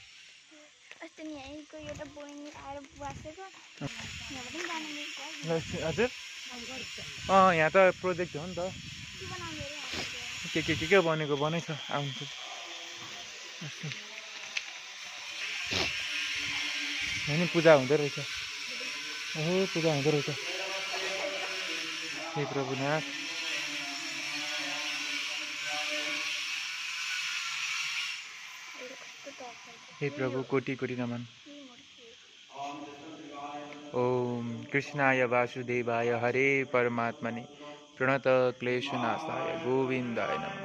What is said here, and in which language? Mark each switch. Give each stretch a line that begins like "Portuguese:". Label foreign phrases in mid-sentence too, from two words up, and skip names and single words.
Nepali: हजुर यहाँ त प्रोजेक्ट हो नि त, के बनेको बनेछ आउँछ। होइन पूजा हुँदो रहेछ। पूजा हुँदो रहेछ। हे प्रभुनाथ, हे प्रभु कोटि कोटि नमन।
Sanskrit: ओम कृष्णाय वासुदेवाय हरे परमात्मने प्रणत क्लेशनाशाय गोविन्दाय नमः।